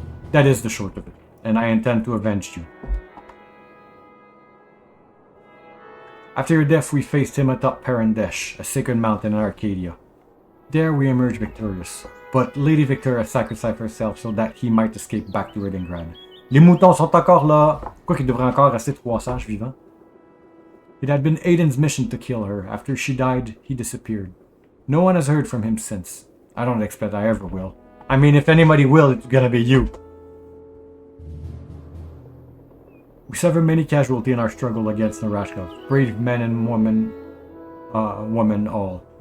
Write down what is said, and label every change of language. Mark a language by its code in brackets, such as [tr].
[en] That is the short of it, and I intend to avenge you. After your death, we faced him atop Parandesh, a sacred mountain in Arcadia. There we emerged victorious, but Lady Victoria sacrificed herself so that he might escape back to Redingrad. [fr] Les moutons sont encore là. Quoi qu'il devrait encore rester 3 sages vivants. [en] It had been Aiden's mission to kill her. After she died, he disappeared. No one has heard from him since. I don't expect I ever will. I mean, if anybody will, it's gonna be you. We suffered many casualties in our struggle against Narashka. Brave men and women all.